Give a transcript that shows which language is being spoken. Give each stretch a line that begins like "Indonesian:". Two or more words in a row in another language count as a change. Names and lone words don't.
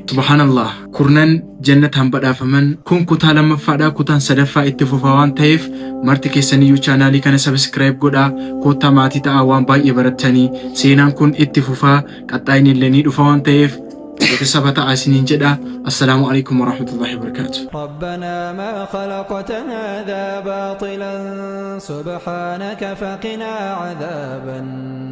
Oromo: Subhanallah. Kurnan jannataan badhaafaman kun kutaa lammaffaadhaa kutaan sadaffaa itti fufaa waan ta'eef marti keessaniyyuu chaanaalii kana subscribe godhaa kottaa maatii ta'aa waan baay'ee barattanii seenaan kun itti fufaa qaxxaayin illee ni dhufa waan ta'eef sabata asinin jedha.
Arabic: السلام عليكم ورحمة الله وبركاته. ربنا ما خلقت هذا باطلا سبحانك فقنا عذاب النار